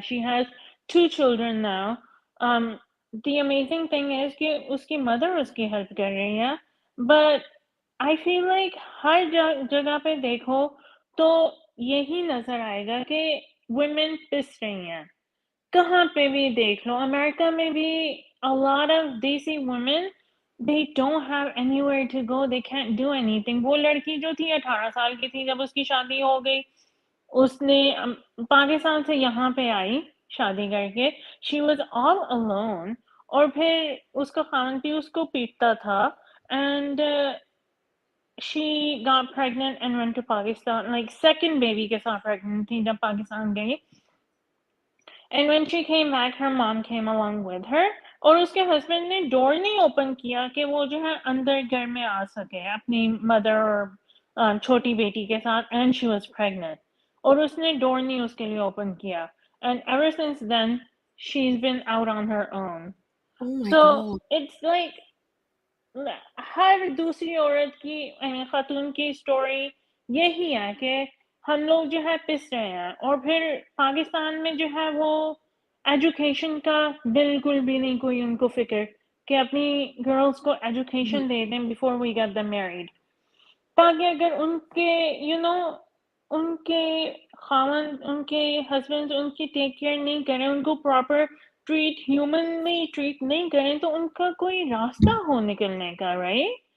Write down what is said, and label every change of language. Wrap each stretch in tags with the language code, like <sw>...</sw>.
<en>She has 2 children now. The amazing thing is</en> <hi>कि उसकी mother उसकी हेल्प कर रही है,</hi> <en>but I feel like</en> <hi>हर जगह पे देखो तो यही नजर आएगा कि वुमेन पिस रही हैं। कहाँ पे भी देख लो, अमेरिका में भी</hi> <en>a lot of desi women they don't have anywhere to go, they can't do anything।</en> <hi>वो लड़की जो थी 18 साल की थी जब उसकी शादी हो गई, उसने पाकिस्तान से यहाँ पे आई शादी करके,</hi> <en>she was all alone।</en> <hi>और फिर उसका खान भी उसको पीटता था,</hi> <en>and she got pregnant and went to Pakistan,</en> <hi>like second baby के साथ pregnant थी जब पाकिस्तान गई।</hi> <en>And when she came back, her mom came along with her।</en> <hi>और उसके हस्बैंड ने डोर नहीं ओपन किया कि वो जो है अंदर घर में आ सके अपनी मदर और छोटी बेटी के साथ,</hi> <en>and she was pregnant।</en> <hi>और उसने डोर नहीं उसके लिए ओपन किया,</hi> <en>and ever since then she's been out on her own। Oh my So God.</en> <hi>it's like हर दूसरी औरत की खातून की स्टोरी यही है कि हम लोग जो है पिस रहे हैं। और फिर पाकिस्तान में जो है वो एजुकेशन का बिल्कुल भी नहीं कोई उनको फिक्र कि अपनी गर्ल्स को एजुकेशन दे दें</hi> <en>before we get them married,</en> <hi>ताकि अगर उनके उनके खामन उनके हस्बैंड उनकी टेक केयर नहीं करें, उनको प्रॉपर ट्रीट ह्यूमनली ट्रीट नहीं करें, तो उनका कोई रास्ता हो निकलने का, राइट?</hi>